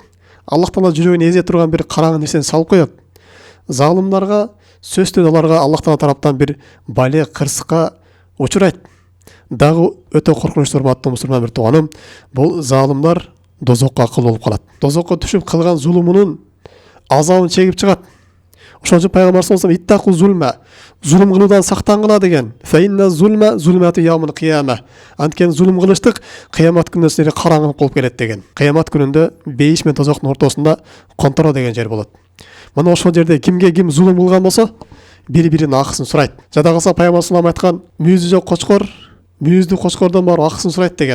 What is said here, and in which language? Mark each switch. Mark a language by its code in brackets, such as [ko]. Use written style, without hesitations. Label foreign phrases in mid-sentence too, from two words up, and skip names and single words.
[ky] Аллах Таала жүрөгүн эзе турган бир караңгы нерсени салып коет. Залымдарга сөзсүз аларга Аллах Таала тараптан бир бале кырсыкка учурайт. Дагы өтө коркунучтуу урматтуу мусулман бир тууганым, бул залымдар дозокко акыл болуп калат. Дозокко түшүп кылган зулумунун азабын чегип чыгат. Ошон үчүн пайгамбар [ar] صلى الله عليه وسلم اتقوا الظلم, [ky] зулум кылуудан сактангыла деген. [ar] فإن الظلم ظلمات يوم القيامة. [ky] Анткени зулум кылыштык кыямат күнүндө силерге караңгылык болуп келет деген. Кыямат күнүндө бейиш менен тозоктун ортосунда конторо деген жер болот. Мына ошол жерде кимге ким зулум кылган болсо, бири-биринин акысын сурайт. Жада калса пайгамбар [ar] صلى الله عليه وسلم [ky] айткан, мүйүзү жок кочкор мүйүздүү кочкордон барып акысын сурайт деген.